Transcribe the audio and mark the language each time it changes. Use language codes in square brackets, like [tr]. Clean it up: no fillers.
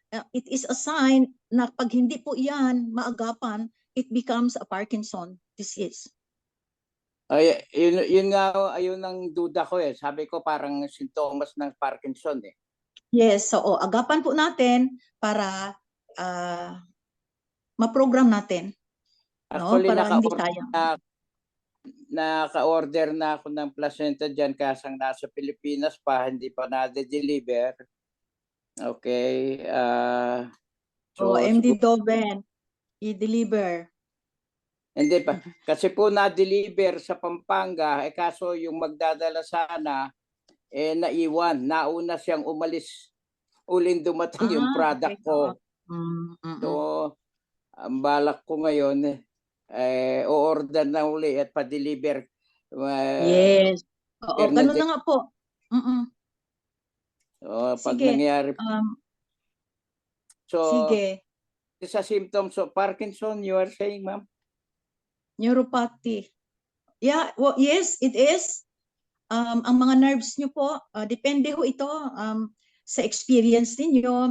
[en] It is a sign [tl] na pag hindi po yan maagapan, [en] it becomes a Parkinson disease. [tl] Yun nga, ayun ang duda ko eh. Sabi ko parang sintomas ng Parkinson eh. Yes, so agapan po natin para ma-program natin. [en] Actually, [tl] Para hindi sayang. Naka-order na ako ng placenta dyan kasang nasa Pilipinas pa, hindi pa na-deliver. Okay. MD Doven, i-deliver. Hindi pa. Kasi po na-deliver sa Pampanga, kaso yung magdadala sana, naiwan. Nauna siyang umalis. Uling dumating yung product ko. So, ang balak ko ngayon, o-order na uli at pa-deliver. Yes. Ganun na nga po. Pag sige. nangyari. Sige. [en] Sa symptoms of Parkinson, you are saying, ma'am? Neuropathy. Yeah, well, yes, it is. [tl] Ang mga nerves nyo po, depende ho ito sa experience ninyo.